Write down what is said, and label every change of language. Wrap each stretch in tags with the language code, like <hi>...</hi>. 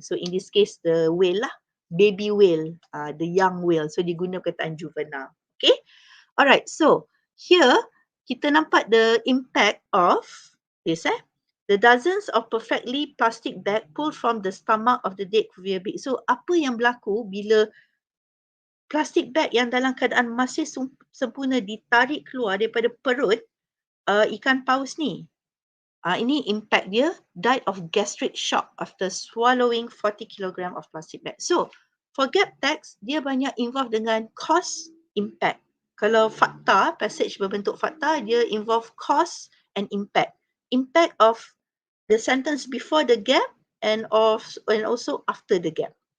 <en>So in this case, the whale lah, baby whale, the young whale. So</en> <ms>diguna perkataan</ms> <en>juvenile. Okay. Alright, so here</en> <ms>kita nampak</ms> <en>the impact of this . The dozens of perfectly plastic bag pulled from the stomach of the dead Cuvier big.</en> <ms>So apa yang berlaku bila plastik bag yang dalam keadaan masih sempurna ditarik keluar daripada perut ikan paus ni. Ini impact dia,</ms> <en>died of gastric shock after swallowing 40 kg of plastic bag. So, for gap text,</en> <ms>dia banyak</ms> <en>involve dengan cause, impact.</en> <ms>Kalau fakta, passage berbentuk fakta, dia</ms> <en>involve cause and impact. Impact of the sentence before the gap and also after the gap.</en>